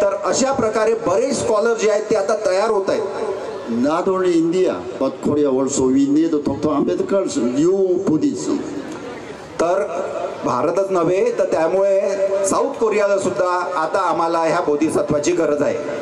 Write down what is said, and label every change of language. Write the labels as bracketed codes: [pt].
[mr] तर अशा प्रकारे बरेच स्कॉलर जे आहेत ते आता तयार होत आहेत. [en] Not only India but Korea also, we need Dr. Ambedkar's new Buddhism. [mr] तर भारतच नव्हे तर त्यामुळे साऊथ कोरियाला सुद्धा आता आम्हाला ह्या बोधिसत्वाची गरज आहे.